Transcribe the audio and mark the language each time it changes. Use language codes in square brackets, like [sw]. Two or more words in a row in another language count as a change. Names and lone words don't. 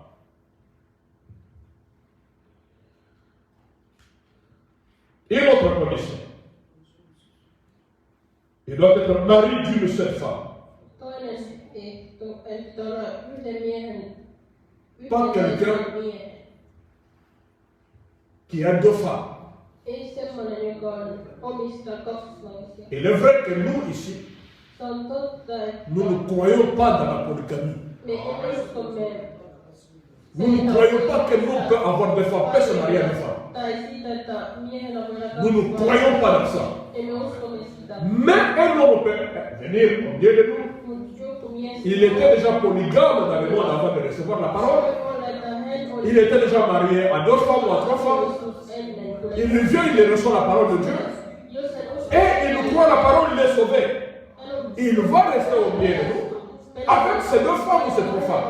[fr] Une autre condition. Il doit être mari d'une seule femme. Pas quelqu'un qui a deux femmes. [fi] Ei semmoinen, joka omistaa kaksi naisia. [fr] Il est vrai que nous ici, [fi] Se on totta, että [fr] nous ne croyons pas dans la polygamie. [fi] me uskomme [fr] Nous ne croyons pas que l'homme peut avoir des femmes. Personne n'a rien de femme. [fi] tai siitä, että miehenä voidaan [fr] Nous ne croyons pas dans ça. [fi] Emme uskomme sitä. [fr] Mais un homme peut venir au milieu de nous. [fi] Mutta joku mies [fr] Il était déjà polygame dans le monde avant de recevoir la parole. Il était déjà marié à deux femmes ou à trois femmes. Il vient, il reçoit la parole de Dieu. Et il croit la parole, il est sauvé. Il va rester au milieu de nous. Avec ces deux femmes ou ces trois femmes.